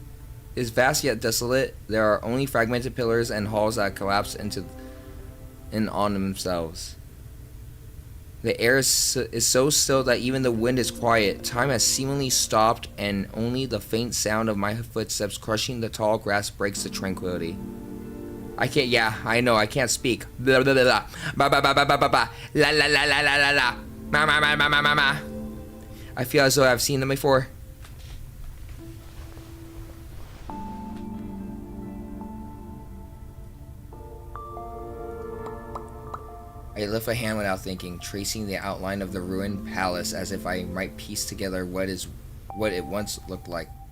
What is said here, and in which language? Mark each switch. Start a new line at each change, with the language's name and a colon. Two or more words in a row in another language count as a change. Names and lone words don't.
English: There are only fragmented pillars and halls that collapse in on themselves. The air is so still that even the wind is quiet. Time has seemingly stopped, and only the faint sound of my footsteps crushing the tall grass breaks the tranquility. I can't. Yeah, I know. I can't speak. Blah blah blah blah. Ba ba ba ba ba ba ba. La la la la la la la. Ma ma ma ma ma ma ma. I feel as though I've seen them before. I lift a hand without thinking, tracing the outline of the ruined palace as if I might piece together what it once looked like.